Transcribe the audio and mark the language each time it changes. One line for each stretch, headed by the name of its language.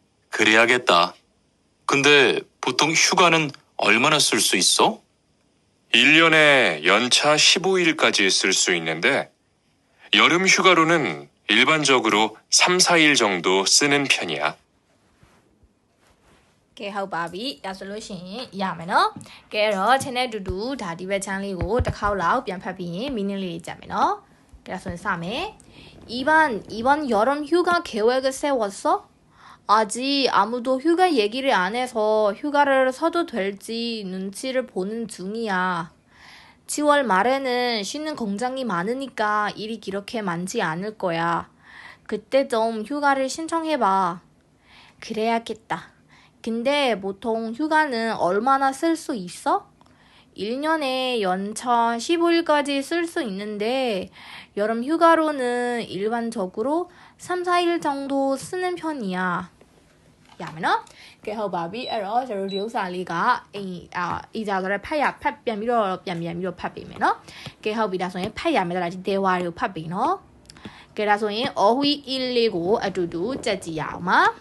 Korean: 그래야겠다. 근데 보통 휴가는 얼마나 쓸 수 있어? 1년에 연차 15일까지 쓸 수 있는데 여름 휴가로는 일반적으로 3, 4일 정도 쓰는 편이야.
Burmese: ကဲဟုတ်ပါပြီဒါဆိုလို့ရှိရင်ရမယ်နော်ကဲတော့ channel တူတူဒါဒီဘက် channel လေးကိုတစ်ခေါက်လောက်ပြန်ဖတ်ပြီးရင် meaning လေးကြည့်မယ်နော်ကဲဒါဆိုရင်စမယ်
Korean: 이번 여름 휴가 계획을 세웠어? 아직 아무도 휴가 얘기를 안 해서 휴가를 써도 될지 눈치를 보는 중이야. 10월 말에는 쉬는 공장이 많으니까 일이 그렇게 많지 않을 거야. 그때 좀 휴가를 신청해봐. 그래야겠다. 근데 보통 휴가는 얼마나 쓸 수 있어? 1년에 연차 15일까지 쓸 수 있는데 여름 휴가로는 일반적으로 3, 4일 정도 쓰는 편이야.
Burmese: ရမယ်နော်ကဲဟုတ်ပါပြီအဲ့တော့ကျွန်တော်ဒီဥစ္စာလေးကဤကြဆိုတော့ဖတ်ပြန်ပြီးတော့ပြန်ဖတ်ပေးမယ်နော်ကဲဟုတ်ပြီဒါဆိုရင်ဖတ်ရမယ်ဒါဒီတဲဝါတွေကိုဖတ်ပေးနော်ကဲဒါဆိုရင်အော်ဟွီအီလေးကိုအတူတူကြက်ကြည့်ရအောင်ပါ